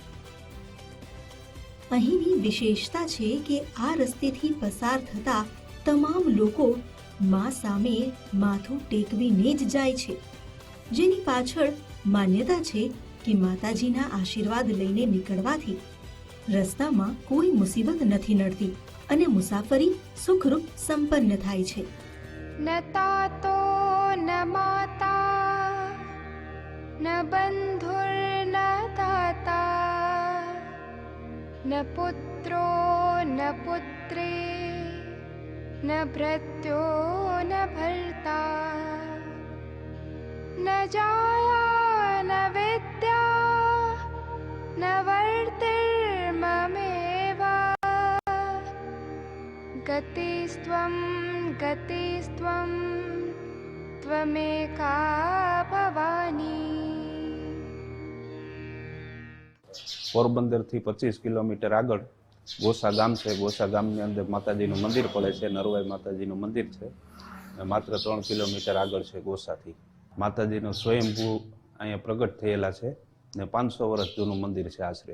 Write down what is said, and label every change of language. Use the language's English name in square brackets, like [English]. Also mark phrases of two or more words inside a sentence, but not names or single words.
[Gujarati] અહીંની વિશેષતા છે કે આ રસ્તેથી પસાર થતા તમામ લોકો માં સામે માથું ટેકવીને જ જાય છે, જેની પાછળ માન્યતા છે કે માતાજીના આશીર્વાદ લઈને નીકળવાથી રસ્તામાં કોઈ મુસીબત નથી નડતી અને મુસાફરી સુખરૂપ સંપન્ન થાય છે। [Sanskrit] ન તાતો ન માતા ન બંધુર્ન દાતા ન પુત્રો ન પુત્રી न भृत्यो न भर्ता न जाया न विद्या न वर्तिर्ममेव गतिस्त्वं गतिस्त्वं त्वमेका भवानी। [Gujarati] પોરબંદર થી 25 કિલોમીટર આગળ ગોસા ગામ છે। ગોસા ગામની અંદર માતાજીનું મંદિર પડે છે, નરવાઈ માતાજીનું મંદિર છે। માત્ર 3 કિલોમીટર આગળ છે ગોસાથી। માતાજીનો સ્વયંભૂ અહીંયા પ્રગટ થયેલા છે ને 500 વર્ષ જૂનું મંદિર છે આશરે।